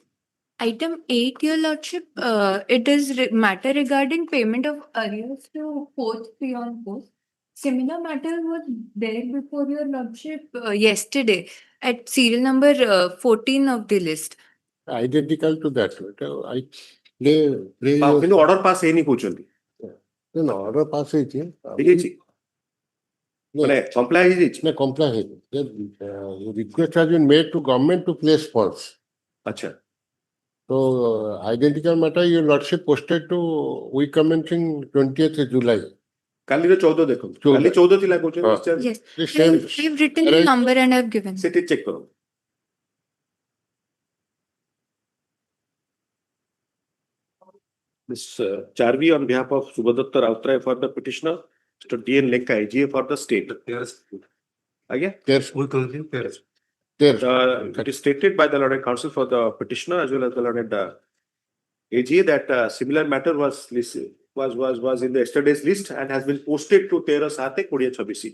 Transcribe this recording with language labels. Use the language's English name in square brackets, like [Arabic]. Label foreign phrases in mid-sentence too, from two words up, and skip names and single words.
[English] Item 8, Your Lordship, it is matter regarding payment of arrears to fourth peon post. Similar matter was there before Your Lordship yesterday at serial number 14 of the list. Identical to that. [Odia] କିନ୍ତୁ [English] order pass [Odia] ହେଇନି କହୁଛନ୍ତି [English] order pass ହେଇଛି [Odia] ହେଇଯାଇଛି ମାନେ comply ହେଇଯାଇଛି ନା comply ହେଇନି. [English] The request has been made to government to place funds. [Odia] ଆଚ୍ଛା [English] So identical matter, your lordship posted to week commencing 20th July. [Odia] କାଲିର 14 ଦେଖନ୍ତୁ, 14 କାଲି 14 ଥିଲା କହୁଛନ୍ତି ହଁ। [English] discharge। Yes, The same. I've written the number and I've given. [Odia] ସେଠି ଚେକ୍ କର। Ms. [English] Charvi on behalf of Subhadatta Rautray for the petitioner, Mr. D.N. Lekka, AGA for the state. Again? Yes. It is stated by the learned counsel for the petitioner as well as the learned AGA that similar matter was listed, was in the yesterday's list and has been posted to 13/7/2026.